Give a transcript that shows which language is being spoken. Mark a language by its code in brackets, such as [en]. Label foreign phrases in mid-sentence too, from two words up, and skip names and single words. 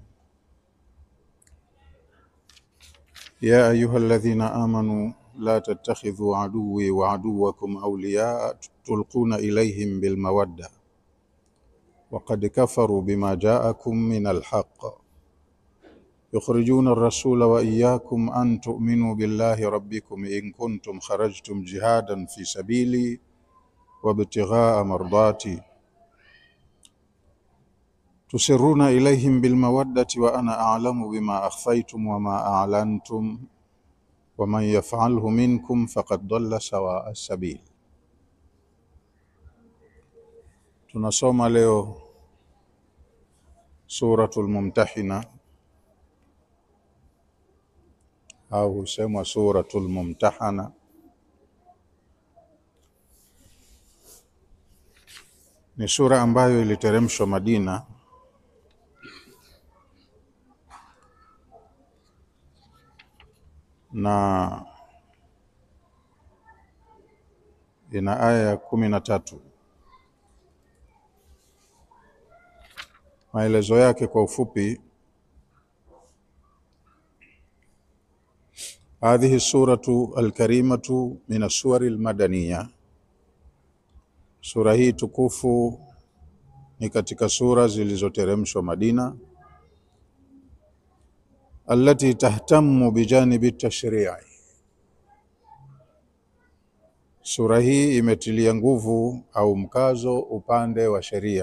[ar] يا أيها الذين آمنوا لا تتخذوا عدوي وعدوكم أولياء تلقون إليهم بالمودة وقد كفروا بما جاءكم من الحق يخرجون الرسول وإياكم أن تؤمنوا بالله ربكم إن كنتم خرجتم جهادا في سبيلي وابتغاء مرضاتي تسرون إليهم بالمودة وأنا أعلم بما أخفيتم وما أعلنتم ومن يفعله منكم فقد ضل سواء السبيل. [sw] Tunasoma leo Suratul Mumtahina au husemwa Suratul Mumtahana. Ni sura ambayo iliteremshwa Madina na ina aya 13. Maelezo yake kwa ufupi: [ar] هذه السورة الكريمة من السور المدنية. [sw] Sura hii tukufu ni katika sura zilizoteremshwa Madina. [ar] التي تهتم بجانب التشريع. [sw] Sura hii imetilia nguvu au mkazo upande wa sheria.